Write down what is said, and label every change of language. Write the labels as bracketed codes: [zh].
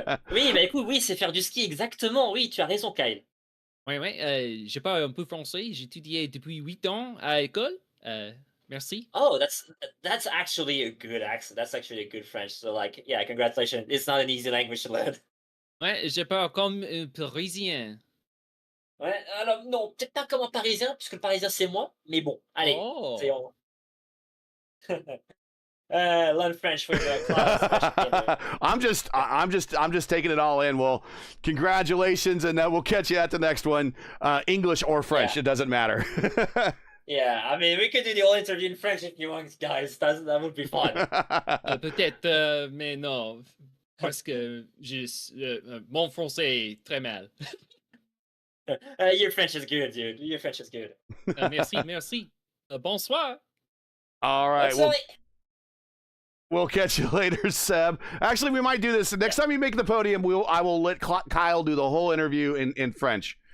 [fr] Oui, bah écoute, oui, c'est faire du ski, exactement. Oui, tu as raison, Kyle. Oui. Je parle un peu français. J'ai étudié depuis 8 ans à l'école. Merci. [en] Oh, that's actually a good accent. That's actually a good French. So, yeah, congratulations. It's not an easy language to learn. [fr] Ouais, je parle comme un Parisien. Ouais, alors non, peut-être pas comme un Parisien, puisque le Parisien c'est moi. Mais bon, allez. Oh. [en] Learn French for your class. I'm just taking it all in. Well, congratulations, and we'll catch you at the next one. English or French, It doesn't matter. Yeah, I mean, we could do the whole interview in French if you want, guys. That would be fun. [fr] Peut-être, mais non, parce que mon français est très mal. [en] Your French is good, dude. Your French is good. [fr] Merci. Bonsoir. [en] All right. We'll catch you later, Seb. Actually, we might do this. Next time you make the podium, I will let Kyle do the whole interview in French.